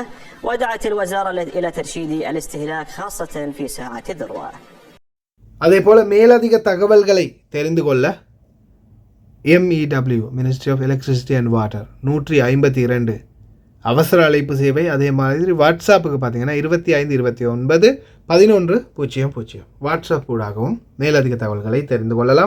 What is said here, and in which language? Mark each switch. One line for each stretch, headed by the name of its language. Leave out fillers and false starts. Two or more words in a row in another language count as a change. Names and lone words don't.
Arabic: ودعت الوزارة إلى ترشيد الاستهلاك خاصة في ساعات الذروة.
Tamil: அதே போல மேலதிக தகவல்களை தெரிந்து கொள்ள MEW
English: Ministry of Electricity and Water
Tamil: 152 அவசர அழைப்பு சேவை. அதே மாதிரி வாட்ஸ்அப்புக்கு பார்த்தீங்கன்னா 25291100 வாட்ஸ்அப் ஊடாகவும் மேலதிக தகவல்களை தெரிந்து கொள்ளலாம்.